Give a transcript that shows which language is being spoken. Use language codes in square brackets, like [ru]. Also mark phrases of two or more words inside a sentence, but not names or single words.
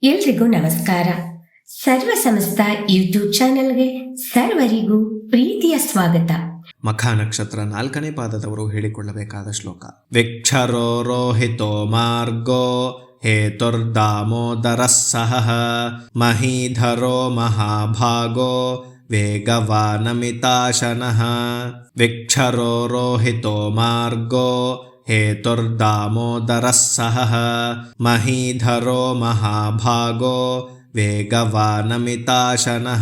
[kn] ಎಲ್ರಿಗೂ ನಮಸ್ಕಾರ. ಸರ್ವ ಸಮಸ್ತ ಯೂಟ್ಯೂಬ್ ಚಾನೆಲ್ಗೆ ಸರ್ವರಿಗೂ ಪ್ರೀತಿಯ ಸ್ವಾಗತ. ಮಖ ನಕ್ಷತ್ರ 4ನೇ ಪಾದದವರು ಹೇಳಿಕೊಳ್ಳಬೇಕಾದ ಶ್ಲೋಕ. [sa] ವಿಕ್ಷರೋ ರೋಹಿತೋ ಮಾರ್ಗೋ ಹೇತುರ್ದಾಮೋದರಃ ಸಹಃ ಮಹೀಧರೋ ಮಹಾಭಾಗೋ ವೇಗವಾನಮಿತಾಶನಃ. ವಿಕ್ಷರೋ ರೋಹಿತೋ ಮಾರ್ಗೋ ಹೇತುರ್ದಾಮೋದರಃ ಸಹಃ ಮಹೀಧರೋ ಮಹಾಭಾಗೋ ವೇಗವಾನಮಿತಾಶನಃ.